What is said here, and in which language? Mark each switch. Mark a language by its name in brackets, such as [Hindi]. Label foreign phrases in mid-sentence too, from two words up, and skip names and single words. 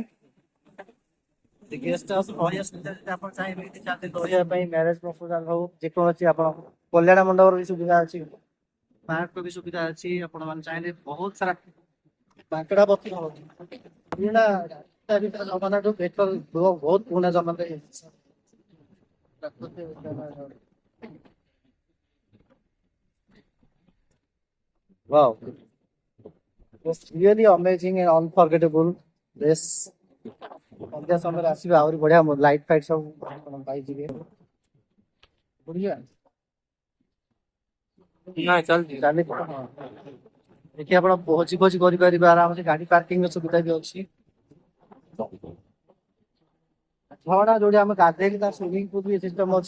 [English] guest house [Odia] ରହିବା ସୁବିଧା ଯଦି ଆପଣ ଚାହିଁବେ ଏଠି 4 ଦିନ ରହିବା ପାଇଁ, [English] marriage proposal [Odia] ହଉ ଯେକୌଣସି ଆପଣ କଲ୍ୟାଣ ମଣ୍ଡପର ବି ସୁବିଧା ଅଛି, ପାର୍କର ବି ସୁବିଧା ଅଛି। ଆପଣ ମାନେ ଚାହିଁଲେ ବହୁତ ସାରା ମାଙ୍କଡା ପକ୍ଷୀ ପୁରୁଣା ଜମାନାଠୁ ବେଟର, ବହୁତ ପୁରୁଣା ଜମାନାରେ [English] Wow, it's really amazing and unforgettable this। [Odia] ସନ୍ଧ୍ୟା ସମୟରେ ଆସିବେ, ଆହୁରି ବଢିଆ ଲାଇଟ ଫାଇଟ ସବୁ ଆପଣ ପାଇଯିବେ। ବଢିଆ ନାଇଁ ଚାଲିଛି। ଏଠି ଆପଣ ଭୋଜି ଫୋଜି କରିପାରିବେ ଆରାମସେ, ଗାଡି ପାର୍କିଂ ର ସୁବିଧା ବି ଅଛି। ଝରଣା ଯୋଉଠି ଆମେ ଗାଧେଇକି ତା [English] swimming pool [Odia] ବି ସିଷ୍ଟମ ଅଛି।